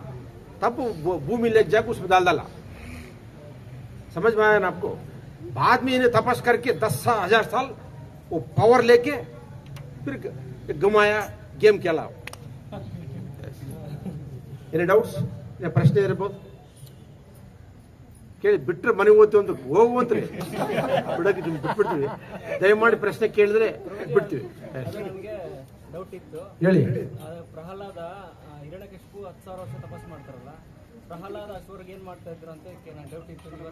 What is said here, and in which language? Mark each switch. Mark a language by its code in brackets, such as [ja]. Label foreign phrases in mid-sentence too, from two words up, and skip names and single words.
[hi] तब भूमि ले जाकर उसमें डाल डाला. समझ में आया ना आपको? बाद में इन्हें तपस करके 10,000 साल वो पावर लेके फिर घुमाया, गेम खेला. [en] Any doubts? [kn] ಪ್ರಶ್ನೆ ಇರಬಹುದು, ಕೇಳಿ. ಬಿಟ್ರೆ ಮನೆಗೆ ಹೋಗ್ತೀವಿ ಅಂತ ಹೋಗುವಂತ್ರಿ, ಬಿಡಕ್ಕೆ ಬಿಟ್ಬಿಡ್ತೀವಿ. ದಯಮಾಡಿ ಪ್ರಶ್ನೆ ಕೇಳಿದ್ರೆ ಬಿಡ್ತೀವಿ. ಡೌಟ್ ಇತ್ತು, ಹೇಳಿ. ಪ್ರಹ್ಲಾದ ಹಿರಣ್ಯಕಶಿಪು 10,000 ವರ್ಷ ತಪಸ್ ಮಾಡ್ತಾರಲ್ಲ, ಪ್ರಹ್ಲಾದ ಅಸುರರಿಗೆ ಏನ್ ಮಾಡ್ತಾ ಇದ್ರು ಅಂತ ಡೌಟ್ ಇತ್ತು.